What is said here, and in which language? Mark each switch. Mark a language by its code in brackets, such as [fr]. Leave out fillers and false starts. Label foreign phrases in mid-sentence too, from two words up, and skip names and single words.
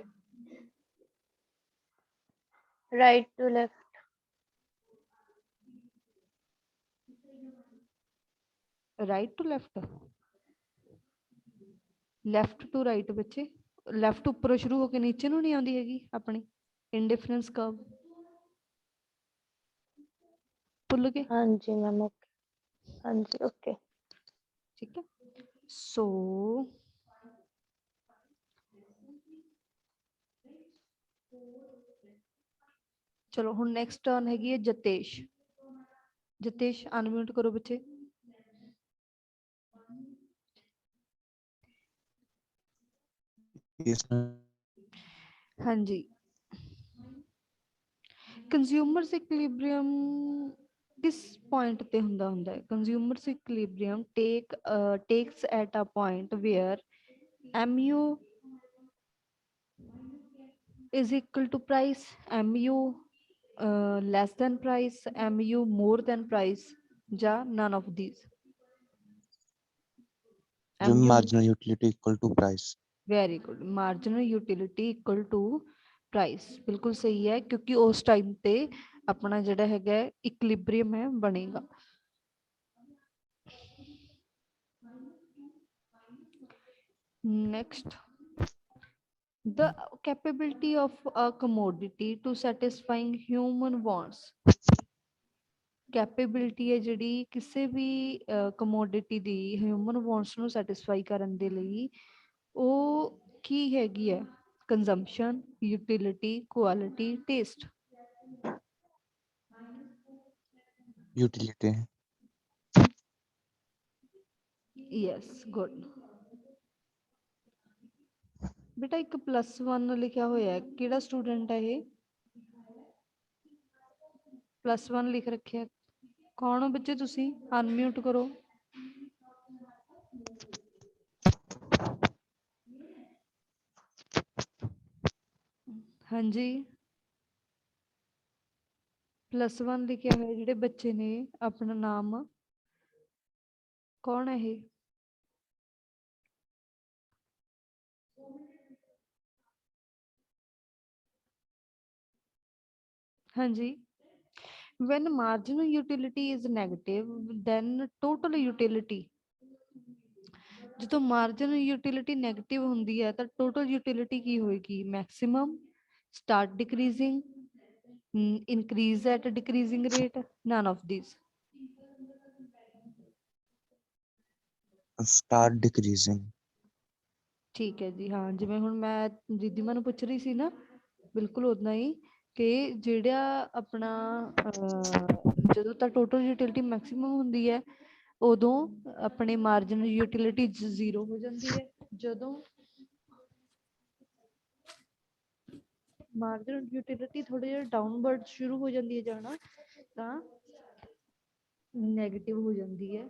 [en] Right to left. Right to left, left to right [pa] ਬੱਚੇ, left ਉੱਪਰੋਂ ਸ਼ੁਰੂ ਹੋ ਕੇ ਨੀਚੇ ਨੂੰ ਨਹੀਂ ਆਉਂਦੀ ਹੈਗੀ ਆਪਣੀ [en] indifference curve. [pa] ਭੁੱਲ ਗਏ? [hi] हाँ जी मैम. ओके. हाँ जी. ओके. [pa] ਠੀਕ ਹੈ. ਸੋ ਚਲੋ ਹੁਣ [en] next turn [pa] ਹੈਗੀ ਹੈ ਜਤੇਸ਼. ਜਤੇਸ਼ ਅਨਮਿਊਟ ਕਰੋ ਬੱਚੇ. [en] Yes, ma'am. [pa] ਹਾਂਜੀ, [en] consumer's equilibrium [pa] ਕਿਸ ਪੁਆਇੰਟ ਤੇ ਹੁੰਦਾ ਹੈ? [en] consumer's equilibrium takes at a point where MU is equal to price, MU less than price, MU more than price, ਜਾਂ none of these. The marginal utility equal to price. Very good. Marginal utility equal to price. [pa] ਬਿਲਕੁਲ ਸਹੀ ਹੈ, ਕਿਉਂਕਿ ਉਸ ਟਾਈਮ ਤੇ ਆਪਣਾ ਜਿਹੜਾ ਹੈਗਾ ਇਕੁਇਲਿਬ੍ਰੀਅਮ ਹੈ ਬਣੇਗਾ. [en] Next, the capability of a commodity to satisfying human wants. [pa] Capability ਹੈ ਜਿਹੜੀ ਕਿਸੇ ਵੀ commodity ਦੀ [en] human wants [pa] ਨੂੰ satisfy ਕਰਨ ਦੇ ਲਈ, ਉਹ ਕੀ ਹੈਗੀ ਹੈ? [en] Consumption, utility, quality, taste. Utility. Yes, good. [pa] ਬੇਟਾ ਇੱਕ +1 ਲਿਖਿਆ ਹੋਇਆ ਹੈ, ਕਿਹੜਾ ਸਟੂਡੈਂਟ ਹੈ ਇਹ? +1 ਲਿਖ ਰੱਖਿਆ, ਕੌਣ ਹੋ ਬੱਚੇ ਤੁਸੀਂ? ਅਨਮਿਊਟ ਕਰੋ. ਹਾਂਜੀ, +1 ਲਿਖਿਆ ਹੋਇਆ ਜਿਹੜੇ ਬੱਚੇ ਨੇ, ਆਪਣਾ ਨਾਮ ਕੌਣ ਹੈ ਇਹ? ਹਾਂਜੀ. [en] When marginal utility is negative, then total utility. [pa] ਜਦੋਂ [en] marginal utility negative [pa] ਹੁੰਦੀ ਹੈ ਤਾਂ [en] total utility [pa] ਕੀ ਹੋਏਗੀ? [en] Maximum, start decreasing, increase at a decreasing rate, none of these. Start decreasing. [pa] ਠੀਕ ਹੈ ਜੀ. ਹਾਂ, ਜਿਵੇਂ ਹੁਣ ਮੈਂ ਰਿਧਿਮਾ ਨੂੰ ਪੁੱਛ ਰਹੀ ਸੀ ਨਾ, ਬਿਲਕੁਲ ਉਦਾਂ ਹੀ, ਕਿ ਜਿਹੜਾ ਆਪਣਾ ਜਦੋਂ ਤਾਂ [en] total utility maximum [pa] ਹੁੰਦੀ ਹੈ ਉਦੋਂ ਆਪਣੇ [en] marginal utility [pa] 0 ਹੋ ਜਾਂਦੀ ਹੈ, ਜਦੋਂ [en] marginal utility [pa] ਥੋੜਾ ਜਿਹਾ ਡਾਊਨਵਰਡ ਸ਼ੁਰੂ ਹੋ ਜਾਂਦੀ ਹੈ ਜਾਣਾ ਤਾਂ ਨੈਗੇਟਿਵ ਹੋ ਜਾਂਦੀ ਹੈ।